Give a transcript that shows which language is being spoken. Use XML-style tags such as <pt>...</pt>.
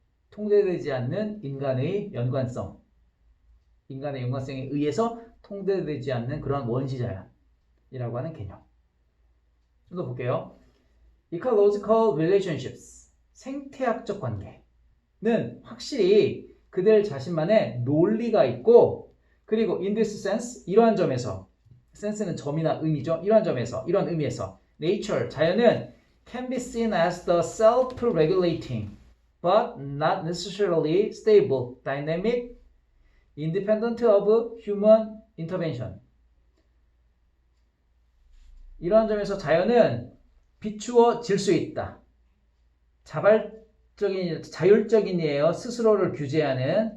<ko>통제되지 않는 인간의 연관성에 의해서 통제되지 않는 그런 원시 자연이라고 하는 개념. 좀 더 볼게요.</ko> <en>Ecological relationships,</en> <ko>생태학적 관계는 확실히 그들 자신만의 논리가 있고 그리고</ko> <en>in this sense,</en> <ko>이러한 점에서 sense는 점이나 의미죠. 이러한 점에서, 이런 의미에서</ko> <en>nature, 자연은 can be seen as the self-regulating but not necessarily stable, dynamic, independent of human intervention.</en> <ko>이러한 점에서 자연은 비추어질 수 있다. 자율적인이에요. 스스로를 규제하는.</ko>